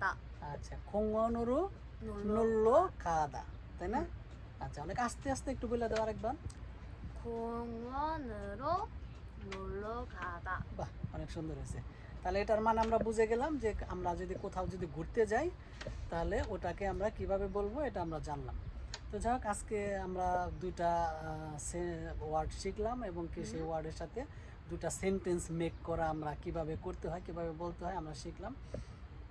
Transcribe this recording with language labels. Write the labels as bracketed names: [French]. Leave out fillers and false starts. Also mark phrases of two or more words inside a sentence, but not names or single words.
[Korean] আচ্ছা, 공원으로 놀러 놀러 가다, [Bangla] তাই না? আচ্ছা, অনেক আস্তে আস্তে একটু বলে দাও আরেকবার। [Korean] 공원으로 놀러 가다. [Bangla] বাহ, অনেক সুন্দর হয়েছে। তাহলে এটার মানে আমরা বুঝে গেলাম যে আমরা যদি কোথাও যদি ঘুরতে যাই, তাহলে ওটাকে আমরা কিভাবে বলবো এটা আমরা জানলাম। তো যাই হোক, আজকে আমরা দুইটা ওয়ার্ড শিখলাম, এবং কি সেই ওয়ার্ডের সাথে দুটা [English] sentence make [Bangla] করা আমরা কিভাবে করতে হয়, কিভাবে বলতে হয় আমরা শিখলাম।